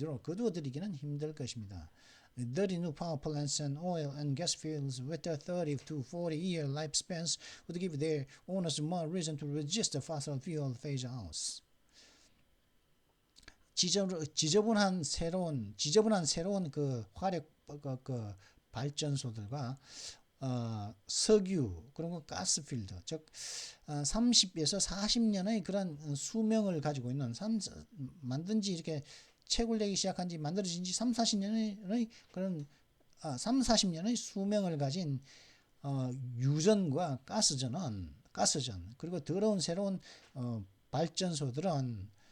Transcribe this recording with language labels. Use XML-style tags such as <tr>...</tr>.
<ko>거두어들이기는 힘들 것입니다.</ko> <en>Dirty new power plants and oil and gas fields with their 30 to 40-year lifespans would give their owners more reason to resist the fossil fuel phase-outs.</en> <ko>지저분한 새로운 그 화력 그 발전소들과 석유 그리고 가스필드 즉 30에서 40년의 그런 수명을 가지고 있는 만든지 이렇게 채굴되기 시작한 지 만들어진 지 40년의 그런 40년의 수명을 가진 유전과 가스전 그리고 더러운 새로운 발전소들은</ko>